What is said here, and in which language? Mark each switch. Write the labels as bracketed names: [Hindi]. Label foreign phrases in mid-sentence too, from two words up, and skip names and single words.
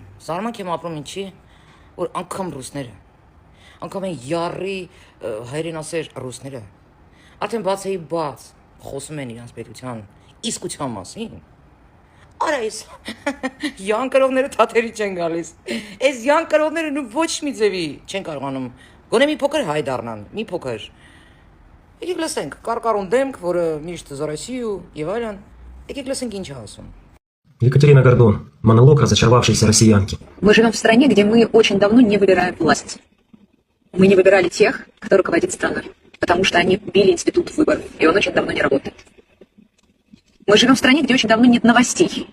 [Armenian] Զարմանք եմ ապրում ինչի, որ անգամ ռուսները, անգամ են յառի հայրենասեր ռուսները, արդեն բացեի բաց խոսում են իրանց պետության իսկության մասին։ Արա այս յանկրովները թաթերի չեն գալիս։ Այս յանկրովները ոչ մի ձևի չեն կարողանում գոնե մի փոքր հայ դառնան, մի փոքր։ Եկեք լսենք, կարկառուն դեմք, որը միշտ [Russian] за Россию [Armenian] եւ այլն։ Եկեք լսենք ինչ է ասում։ [Russian] Екатерина Гордон. Монолог разочаровавшейся россиянки. Мы живем в стране, где мы очень давно не выбираем власть. Мы не выбирали тех, кто руководит страной, потому что они били институт выборов, и он очень давно не работает. Мы живем в стране, где очень давно нет новостей.